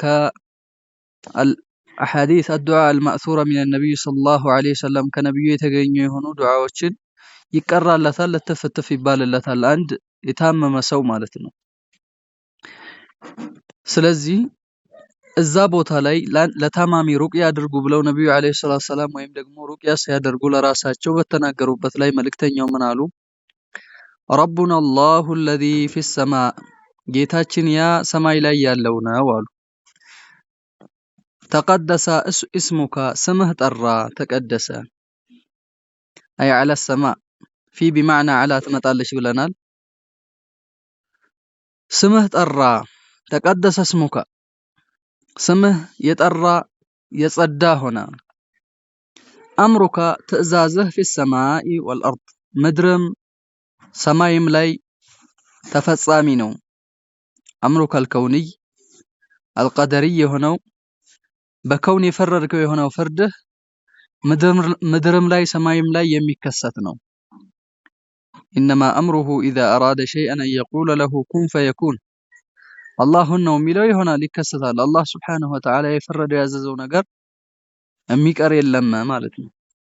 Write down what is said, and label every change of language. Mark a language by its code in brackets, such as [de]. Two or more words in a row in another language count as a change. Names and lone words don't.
[am] ከአሐዲስ [ar] الدعاء المأثور من النبي صلى الله عليه وسلم [am] ከነብዩ የተገኙ የሆኑ ዱዓዎችን ይቀራለታል፣ ለተፈተፍ ይባልለታል አንድ የታመመ ሰው ማለት ነው። ስለዚህ እዛ ቦታ ላይ ለታማሚ ሩቅያ አድርጉ ብለው ነብዩ [ar] عليه الصلاة والسلام [am] ወይም ደግሞ ሩቅያ ሲያደርጉ ለራሳቸው በተናገሩበት ላይ መልእክተኛው ምን አሉ? [ar] ربنا الله الذي في السماء [am] ጌታችን ያ ሰማይ ላይ ያለው ነው አሉ። [ar] تقدس اسمك [am] ስምህ ጠራ ተቀደሰ አይ [ar] على السماء في بمعنى على [am] ትመጣለች ብለናል። ስምህ ጠራ [ar] تقدس اسمك [am] ስምህ የጠራ የጸዳ ሆነ። አምሩካ ትእዛዝህ [ar] في السماء والارض [am] ምድርም ሰማይም ላይ ተፈጻሚ ነው። [ar] أمرك الكوني القدري [am] የሆነው በከውን የፈረድከው የሆነው ፍርድህ ምድርም ላይ ሰማይም ላይ የሚከሰት ነው። [ar] إنما أمره إذا أراد شيئا أن يقول له كن فيكون [am] አላሁን ነው የሚለው ይሆናል ይከሰታል። አላህ [ar] سبحانه وتعالى [am] የፈረደው ያዘዘው ነገር የሚቀር የለም ማለት ነው።